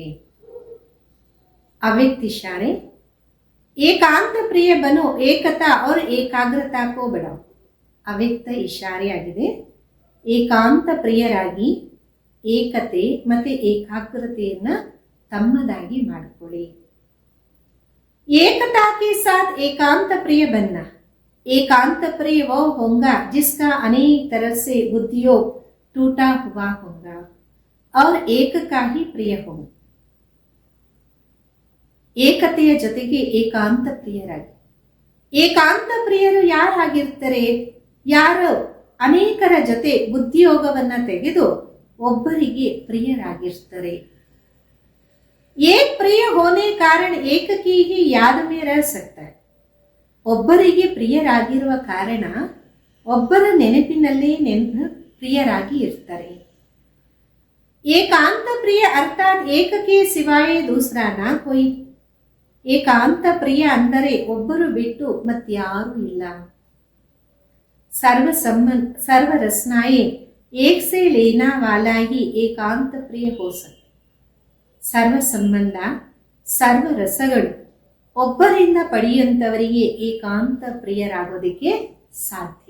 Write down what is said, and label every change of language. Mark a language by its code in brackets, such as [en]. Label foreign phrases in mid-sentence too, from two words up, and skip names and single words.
[hi] अव्यक्त इशारे, एकांत प्रिय बनो, एकता और एकाग्रता को बढ़ाओ. अव्यक्त इशारे [kn] ಆಗಿದೆ. ಏಕಾಂತ ಪ್ರಿಯರಾಗಿ ಏಕತೆ ಮತ್ತೆ ಏಕಾಗ್ರತೆಯನ್ನ ತಮ್ಮದಾಗಿ ಮಾಡಿಕೊಳ್ಳಿ. [hi] एकता के साथ एकांत प्रिय बनो. एकांत प्रिय वो होगा जिसका अनेक तरह से बुद्धियों टूटा हुआ होगा और एक का ही प्रिय होगा. [kn] ಏಕತೆಯ ಜೊತೆಗೆ ಏಕಾಂತ ಪ್ರಿಯರಾಗಿ. ಏಕಾಂತ ಪ್ರಿಯರು ಯಾರಾಗಿರ್ತಾರೆ? ಯಾರು ಅನೇಕರ ಜೊತೆ ಬುದ್ಧಿಯೋಗವನ್ನ ತೆಗೆದು ಒಬ್ಬರಿಗೆ ಪ್ರಿಯರಾಗಿರ್ತಾರೆ. [hi] एक प्रिय होने कारण एक की ही याद में रह सकता है. [kn] ಒಬ್ಬರಿಗೆ ಪ್ರಿಯರಾಗಿರುವ ಕಾರಣ ಒಬ್ಬರ ನೆನಪಿನಲ್ಲೇ ಪ್ರಿಯರಾಗಿ ಇರ್ತಾರೆ. [hi] एकांत प्रिय अर्थात एक के सिवाय दूसरा न कोई. [kn] ಏಕಾಂತ ಪ್ರಿಯ ಅಂದರೆ ಒಬ್ಬರು ಬಿಟ್ಟು ಮತ್ಯಾರೂ ಇಲ್ಲ. [hi] सर्व रसनाएं एक से लेना वाला ही एकांत प्रिय हो सकते. [kn] ಸರ್ವ ಸಂಬಂಧ ಸರ್ವ ರಸಗಳು ಒಬ್ಬರಿಂದ ಪಡೆಯುವಂಥವರಿಗೆ ಏಕಾಂತ ಪ್ರಿಯರಾಗೋದಕ್ಕೆ ಸಾಧ್ಯ.